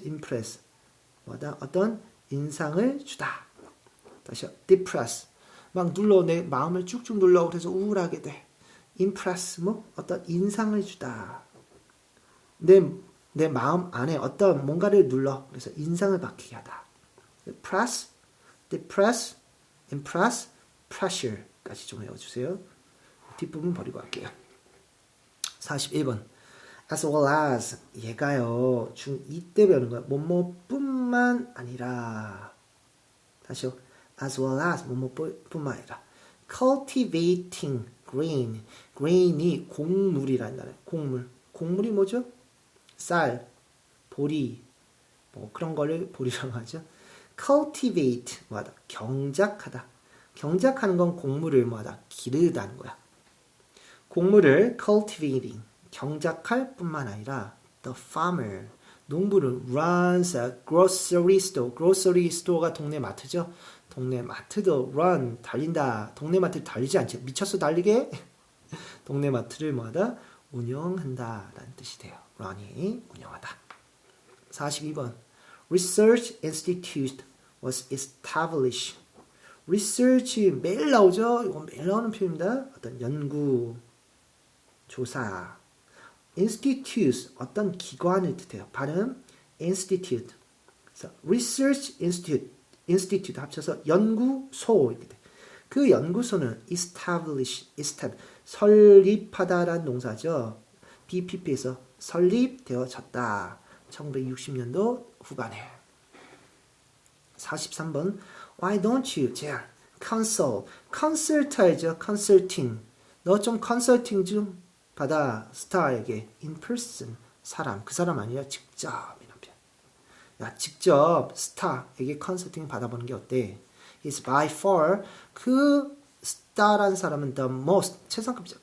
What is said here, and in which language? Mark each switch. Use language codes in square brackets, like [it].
[ko] impress 뭐다? 어떤 인상을 주다. 다시요. depress 막 눌러 내 마음을 쭉쭉 눌러 그래서 우울하게 돼. impress 뭐 어떤 인상을 주다. 내 마음 안에 어떤 뭔가를 눌러 그래서 인상을 바뀌게 하다. press, depress, impress, pressure까지 좀 외워주세요. 뒷부분 버리고 갈게요. 41번. [en] as well as [ko] 얘가요. 중2 때 배우는 거야. 뭐뭐뿐만 아니라 다시요. [en] as well as [ko] 뭐뭐뿐만 아니라 [en] cultivating grain [ko] 이 곡물이라는 단어예요. 곡물이 뭐죠? 쌀, 보리, 뭐 그런 거를 보리라고 하죠. cultivate 뭐하다? 경작하다. 경작하는 건 곡물을 뭐하다? 기르다는 거야. 곡물을 cultivating 경작할 뿐만 아니라 [en] the farmer [ko] 농부는 [en] runs a grocery store [ko] 가 동네 마트죠. 동네 마트도 run 달린다. 동네 마트 달리지 않죠. 미쳤어 달리게. 동네 마트를 뭐하다? 운영한다라는 뜻이 돼요. run이 운영하다. [en] 42번. Research Institute was established. [ko] research 매일 나오죠. 이건 매일 나오는 표현입니다. 어떤 연구, 조사. institute 어떤 기관을 뜻해요. 발음 institute. 그래서 research institute 합쳐서 연구소 이렇게 돼. 그 연구소는 establish 설립하다라는 동사죠. BPP에서 설립되어졌다. 1960년도 후반에. 43번 [en] Why don't you? [ko] 제안. consult 알죠? consulting. 너 좀 컨설팅 좀 받아. 스타에게 in person. 사람. 그 사람 아니야. 직접. 이런 표현. 야, 직접 스타에게 컨설팅 받아보는 게 어때? [en] Is by far [ko] 그 스타라는 사람은 [en] the most [ko] 최상급이죠.